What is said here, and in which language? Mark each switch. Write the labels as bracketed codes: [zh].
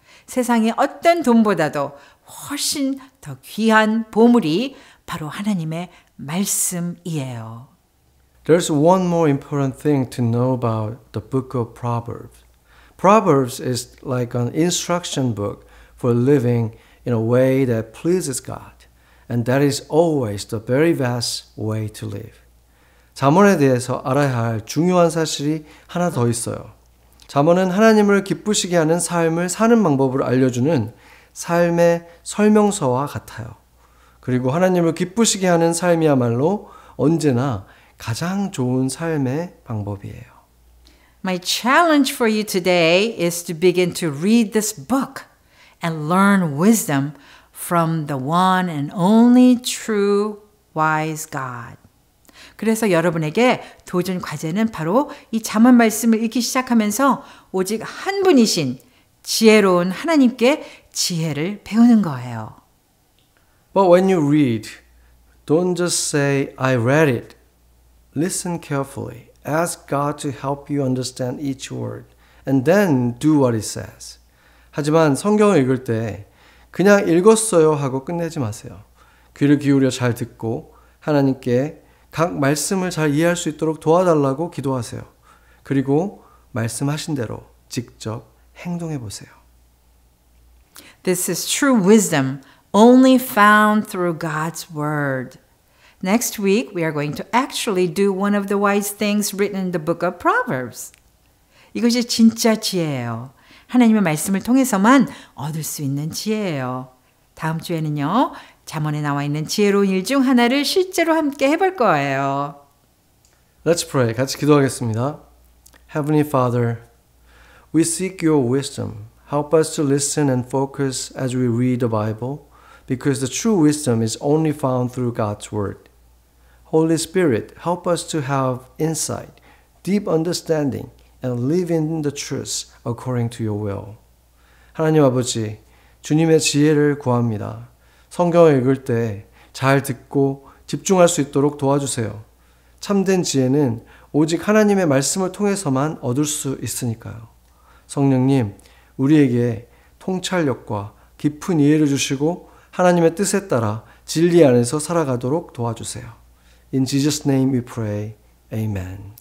[ko] 세상의 어떤 돈보다도 훨씬 더 귀한 보물이 바로 하나님의 말씀이에요. [en] There's one more important thing to know about the book of Proverbs. Proverbs is like an instruction book for living in a way that pleases God, and that is always the very best way to live. [ko] 잠언에 대해서 알아야 할 중요한 사실이 하나 더 있어요. 잠언은 하나님을 기쁘시게 하는 삶을 사는 방법을 알려주는 삶의 설명서와 같아요. 그리고 하나님을 기쁘시게 하는 삶이야말로 언제나 가장 좋은 삶의 방법이에요. [en] My challenge for you today is to begin to read this book and learn wisdom from the one and only true wise God. [ko] 그래서 여러분에게 도전 과제는 바로 이 잠언 말씀을 읽기 시작하면서 오직 한 분이신 지혜로운 하나님께 지혜를 배우는 거예요. [en] But when you read, don't just say, I read it. Listen carefully. Ask God to help you understand each word. And then do what it says. [ko] 하지만 성경을 읽을 때 그냥 읽었어요 하고 끝내지 마세요. 귀를 기울여 잘 듣고 하나님께 각 말씀을 잘 이해할 수 있도록 도와달라고 기도하세요. 그리고 말씀하신 대로 직접 행동해 보세요. [en] This is true wisdom only found through God's word. Next week, we are going to actually do one of the wise things written in the book of Proverbs. [ko] 이것이 진짜 지혜예요. 하나님의 말씀을 통해서만 얻을 수 있는 지혜예요. 다음 주에는요, 잠언에 나와 있는 지혜로운 일 중 하나를 실제로 함께 해볼 거예요. [en] Let's pray. [ko] 같이 기도하겠습니다. [en] Heavenly Father, we seek your wisdom. Help us to listen and focus as we read the Bible, because the true wisdom is only found through God's Word. Holy Spirit, help us to have insight, deep understanding, and live in the truth according to your will. [ko] 하나님 아버지, 주님의 지혜를 구합니다. 성경을 읽을 때 잘 듣고 집중할 수 있도록 도와주세요. 참된 지혜는 오직 하나님의 말씀을 통해서만 얻을 수 있으니까요. 성령님, 우리에게 통찰력과 깊은 이해를 주시고 하나님의 뜻에 따라 진리 안에서 살아가도록 도와주세요. [en] In Jesus' name we pray. Amen.